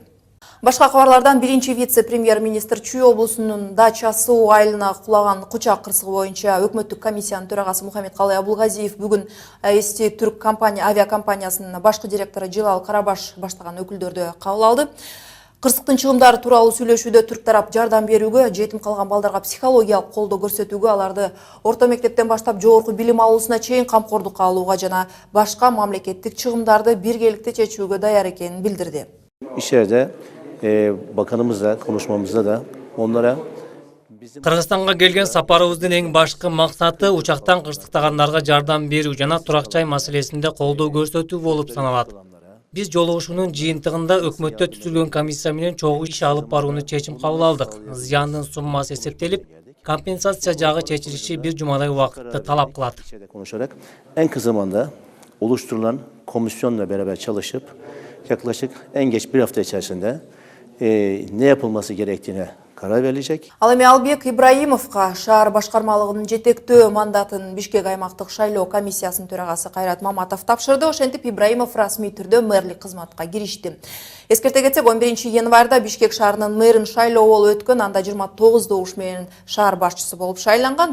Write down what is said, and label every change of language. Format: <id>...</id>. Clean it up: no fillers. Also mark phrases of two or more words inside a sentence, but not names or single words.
<ky>Башка кабарлардан биринчи вице-премьер-министр Чүй облусунун дачасы айылына кулаган кучак кырсыгы боюнча өкмөттүк комиссиянын төрагасы Мухаммедкалый Абулгазиев бүгүн Эсти Түрк авиакомпаниясынын башкы директору Жылал Карабаш баштаган өкүлдөрдү кабыл алды. Кырсыктын чыгымдары тууралуу сүйлөшүүдө түрк тарап жардам берүүгө, жетим калган балдарга психологиялык колдоо көрсөтүүгө, аларды орто мектептен баштап жогорку билим алуусуна чейин камкордукка алууга жана башка мамлекеттик чыгымдарды биргеликте чечүүгө даяр экенин билдирди.</ky> <tr>İçeride bakanımızla konuşmamızda da onlara</tr> <ky>Кыргызстанга келген сапарыбыздын эң башкы максаты учактан кырсыктагандарга жардам берүү жана турак жай маселесинде колдоо көрсөтүү болуп саналат. Биз жолугушуунун жыйынтыгында өкмөттө түзүлгөн комиссия менен чогуу иш алып барууну чечим кабыл алдык. Зыяндын суммасы эсептелип, компенсация жагы чечилиши бир жумадай убакытты talap кылат.</ky> <tr>Konuşarak en kısa zamanda oluşturulan komisyonla beraber çalışıp yaklaşık en geç bir hafta içerisinde ne yapılması gerektiğine karar verilecek.</tr> <ky>Ал эми Албек Ибраимовго шаар башкармалыгынын жетектөө мандатын Бишкек аймактык шайлоо комиссиясынын төрагасы Кайрат Маматов тапшырды. Ошентип Ибраимов расмий түрдө мэрлик кызматка киришти. Эскерте кетсек, 11 январда Бишкек шаарынын мэрин шайлоо болуп өткөн, анда 29 добуш менен шаар башчысы болуп шайланган.</ky>